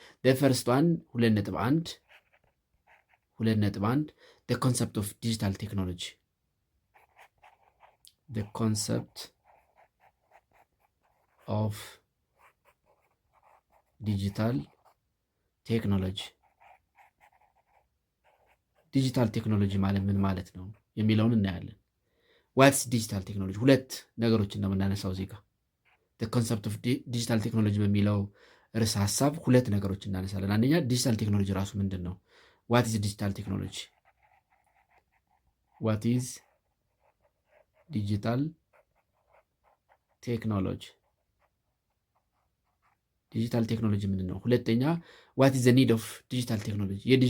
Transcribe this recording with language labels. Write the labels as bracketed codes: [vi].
[en] the first one 2.1 the concept of digital technology. The concept of digital technology. [am] ዲጂታል ቴክኖሎጂ ማለት ምን ማለት ነው የሚለውን እናያለን። [en] ዋትስ ዲጂታል ቴክኖሎጂ? [am] ሁለት ነገሮችን ነው የምናነሳው እዚህ ጋር። [en] the concept of digital technology [am] በሚለው ርዕሰ ሀሳብ ሁለት ነገሮች እናነሳለን። አንደኛ ዲጂታል ቴክኖሎጂ ራሱ ምንድን ነው? [en] what is digital technology? what is digital ቴክኖሎጂ? [am] ዲጂታል ቴክኖሎጂ ምንድን ነው? ሁለተኛ [en] what is the need of digital technology?